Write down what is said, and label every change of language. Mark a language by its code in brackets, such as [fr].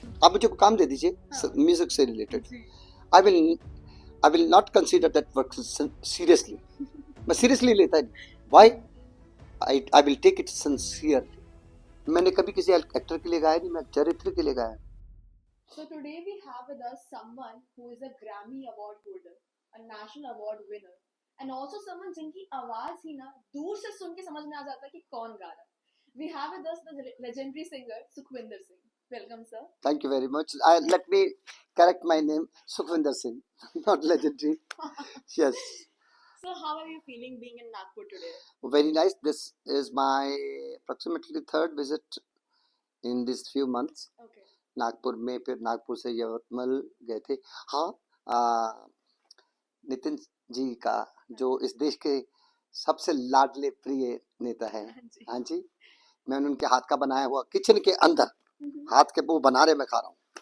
[hi] आप मुझे काम दे दीजिए म्यूजिक से related, [en] I will not consider that work seriously. [hi] मैं सीरियसली लेता है, [en] Why? I will take it sincerely. [hi] मैंने कभी किसी एक्टर के लिए गाया नहीं, मैं चरित्र के लिए गाया। [en] So today we have with us someone who is a Grammy Award holder, a National Award winner, and also someone [hi] जिनकी आवाज ही ना दूर से सुन के समझ में आ जाता है कि कौन गा रहा है. [en] We have with us the legendary singer Sukhwinder Singh. Welcome, sir. Thank you very much. Let me correct my name, Sukhwinder Singh, not legendary. Yes. So how are you feeling being in Nagpur today? Very nice. This is my approximately third visit in these few months. Okay. [hi] Nagpur में, फिर नागपुर से यवतमाल गए थे। हाँ, नितिन जी का जो इस देश के सबसे लाडले प्रिय नेता है, हाँ जी, मैं उनके हाथ का बनाया हुआ किचन के अंदर हाथ के वो बना रहे, मैं खा रहा हूँ।